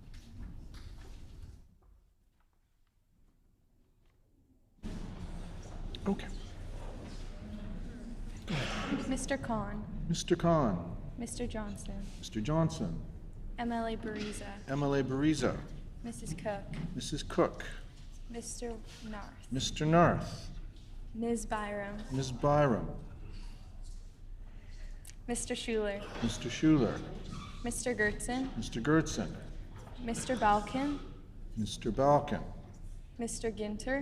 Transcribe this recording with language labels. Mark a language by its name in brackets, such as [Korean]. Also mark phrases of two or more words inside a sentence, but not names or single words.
[English] Okay. Mr. Khan. Mr. Khan. Mr. Johnson. Mr. Johnson. MLA Bariza. MLA Bariza. Mrs. Cook. Mrs. Cook. Mr. Narth. Mr. Narth. Ms. Byram. Ms. Byram. Mr. Schuler. Mr. Schuler. Mr. Gertzen. Mr. Gertzen. Mr. Balkin. Mr. Balkin. Mr. Ginter.